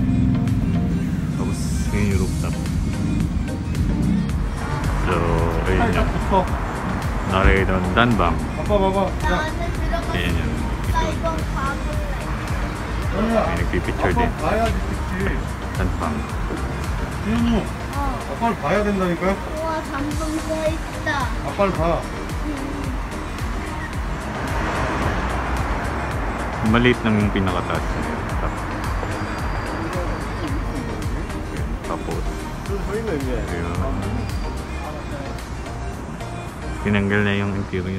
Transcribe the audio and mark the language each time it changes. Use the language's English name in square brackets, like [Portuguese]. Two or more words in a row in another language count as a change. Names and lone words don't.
[Filipino] Tapos, yun yung rooftop. So, ayun yung nakikita doon, Danbam. Ayan yun. May nagpipicture din. Danbam. [Korean] 아빠를 봐야 된다니까요? 우와, 잠금 써있다. 아빠를 봐. [Filipino] Maliit lang yung pinakataas niya. Tapos, ayun. Tinanggal na yung interior.